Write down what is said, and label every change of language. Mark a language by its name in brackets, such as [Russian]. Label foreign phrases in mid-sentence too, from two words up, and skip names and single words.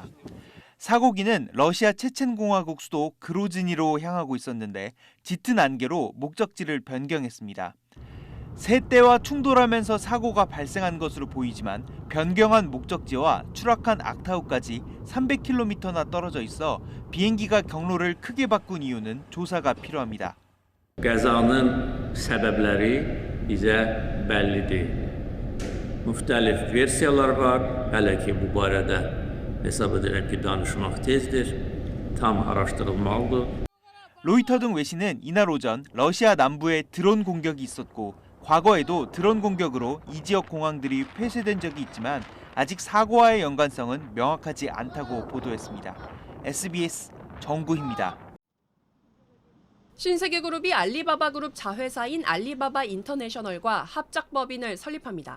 [Korean] 사고기는 러시아 체첸공화국 수도 그로즈니로 향하고 있었는데 짙은 안개로 목적지를 변경했습니다. 새떼와 충돌하면서 사고가 발생한 것으로 보이지만 변경한 목적지와 추락한 악타우까지 300km나 떨어져 있어 비행기가 경로를 크게 바꾼 이유는 조사가 필요합니다. [Azerbaijani] Qəzanın səbəbləri bizə bəlli deyil. Müxtəlif versiyalar var. Hələ ki bu barədə hesab edirəm ki danışmaq tezdir. Tam araşdırılmalıdır. [Korean] 로이터 등 외신은 이날 오전 러시아 남부에 드론 공격이 있었고 과거에도 드론 공격으로 이 지역 공항들이 폐쇄된 적이 있지만 아직 사고와의 연관성은 명확하지 않다고 보도했습니다. SBS 정구희입니다. 신세계그룹이 알리바바 그룹 자회사인 알리바바 인터내셔널과 합작법인을 설립합니다.